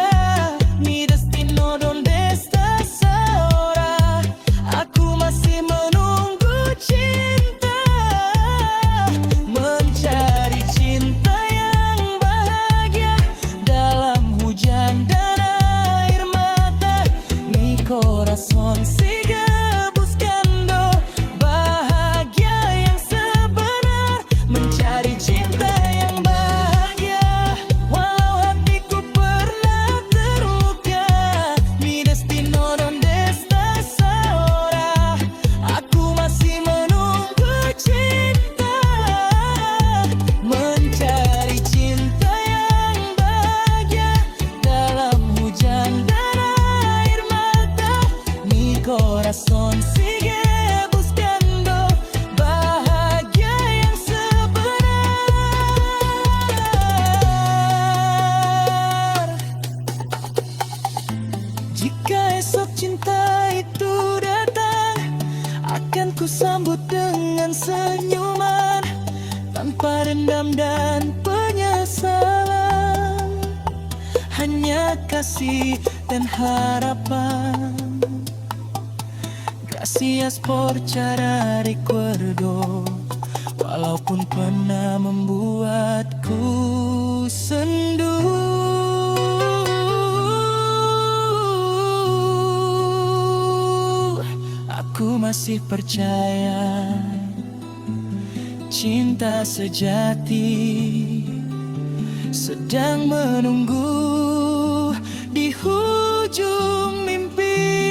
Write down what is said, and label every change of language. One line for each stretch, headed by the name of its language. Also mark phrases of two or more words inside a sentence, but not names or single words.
Spanish: Mi destino donde estás ahora,
Malay: aku masih menunggu cinta. Mencari cinta yang bahagia dalam hujan dan air mata.
Spanish: Mi corazón sigue buscando
Malay: bahagia yang sebenar. Mencari cinta yang bahagia, walau hatiku pernah terluka.
Spanish: Mi destino donde estás ahora,
Malay: aku masih menunggu cinta. Mencari cinta yang bahagia dalam hujan dan air mata.
Spanish: Mi corazón sigue buscando
Malay: bahagia yang sebenar. Jika esok cinta itu datang, akan ku sambut dengan senyuman, tanpa dendam dan penyesalan. Hanya kasih dan harapan.
Spanish: Gracias por cara recuerdo,
Malay: walaupun pernah membuatku sendu. Aku masih percaya cinta sejati sedang menunggu di hujung mimpi.